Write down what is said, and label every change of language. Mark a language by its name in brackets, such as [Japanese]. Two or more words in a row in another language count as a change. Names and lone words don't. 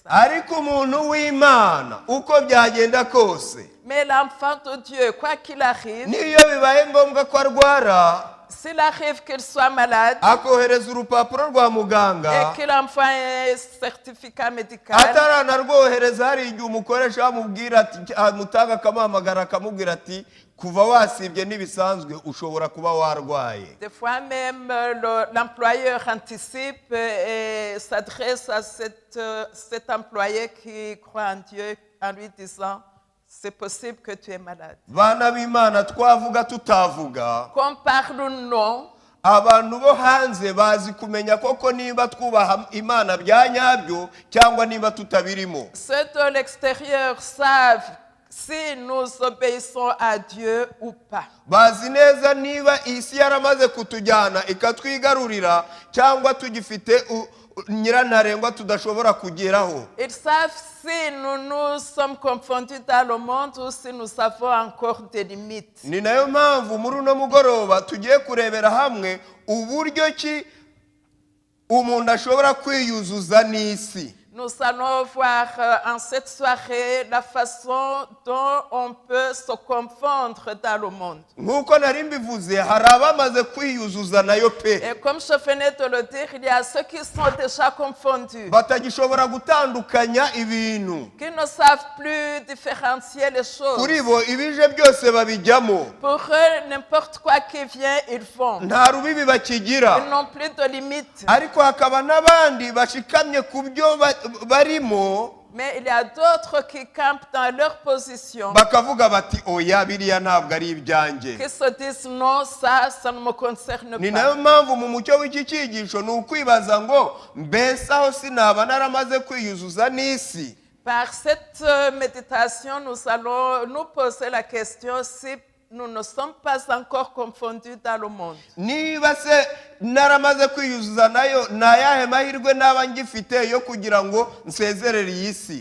[Kinyarwanda] ariko umuntu w'Imana uko byagenda kose, [French] Mais l'enfant de Dieu, quoi qu'il arrive, [Kinyarwanda] niyo bibaye ngombwa ko arwara, [French] s'il arrive qu'il soit malade [Kinyarwanda] akohereza urupapuro rwa muganga, [French] et qu'il envoie un certificat médical, [Kinyarwanda] ataranarwohereza hari igihe umukoresha amubwira ati, amutanga akamuhamagara akamubwira ati kuva wasibye n'ibisanzwe ushobora kuba warwaye. [French] des fois même l'employeur anticipe et s'adresse à cet employé qui croit en Dieu en lui disant c'est possible que tu es malade. [Kinyarwanda] Bana b'Imana, twavuga tutavuga, [French] Qu'on parle ou non, [Kinyarwanda] abantu bo hanze bazi kumenya koko niba twubaha Imana bya nyabyo cyangwa niba tutabirimo. [French] ceux de l'extérieur savent si nous obéissons à Dieu ou pas. [Kinyarwanda] Bazi neza niba isi yaramaze kutujyana ikatwigarurira cyangwa tugifite nyirantarengwa tudashobora kugeraho. [French] Ils savent si nous sommes confondus dans le monde ou si nous avons encore des limites. [Kinyarwanda] Ni nayo mpamvu muri uno mugoroba tugiye kurebera hamwe uburyo ki umuntu ashobora kwiyuzuza n'isi. [French] Nous allons voir en cette soirée la façon dont on peut se confondre dans le monde. [Kinyarwanda] Nk'uko nari mbivuze, hari abamaze kwiyuzuza nayo pe, [French] Et comme je venais de le dire, il y a ceux qui sont déjà confondus, [Kinyarwanda] batagishobora gutandukanya ibintu. [French] qui ne savent plus différencier les choses. [Kinyarwanda] Kuri bo ibije byose babijyamo, [French] Pour eux, n'importe quoi qui vient, ils font. [Kinyarwanda] nta rubibi bakigira. [French] Ils n'ont plus de limites. [Kinyarwanda] Ariko hakaba n'abandi bashikamye ku byo barimo, [French] Mais il y a d'autres qui campent dans leur position, [Kinyarwanda] bakavuga bati oya biriya ntabwo ari ibyanjye. [French] qui se disent non, ça ne me concerne [Kinyarwanda] Ni [French] pas. [Kinyarwanda] nayo mpamvu mu mucyo w'iki cyigisho ni ukwibaza ngo mbese aho sinaba naramaze kwiyuzuza n'isi. [French] Par cette méditation, nous allons nous poser la question si nous ne sommes pas encore confondus dans le monde. [Kinyarwanda] Niba se naramaze kwiyuzuza nayo, ni ayahe mahirwe naba ngifite yo kugira ngo nsezerere iyi si?